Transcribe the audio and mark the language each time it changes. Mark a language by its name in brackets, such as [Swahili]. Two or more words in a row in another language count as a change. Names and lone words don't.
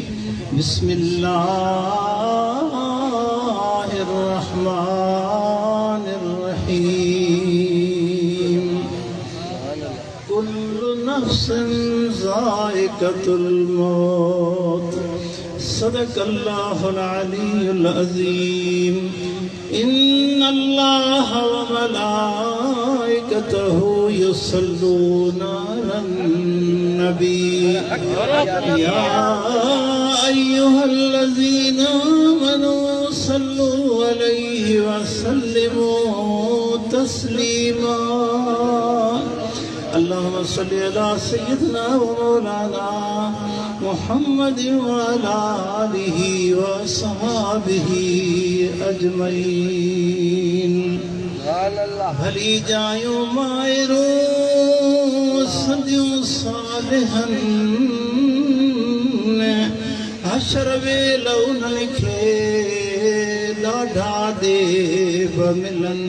[Arabic] بسم الله الرحمن الرحيم. كل نفس ذائقة الموت. صدق الله العلي العظيم. إن الله و ملائكته يصلون على النبي. يا أيها الذين آمنوا صلوا عليه و سلموا تسليما. اللهم صل على سيدنا و مولانا محمد و على آله و أصحابه أجمعين. [Sindhi] भली जायूं मायरूं सदियूं सालिहन हशर वेलो उन्हनि खे ॾाढा देव मिलन।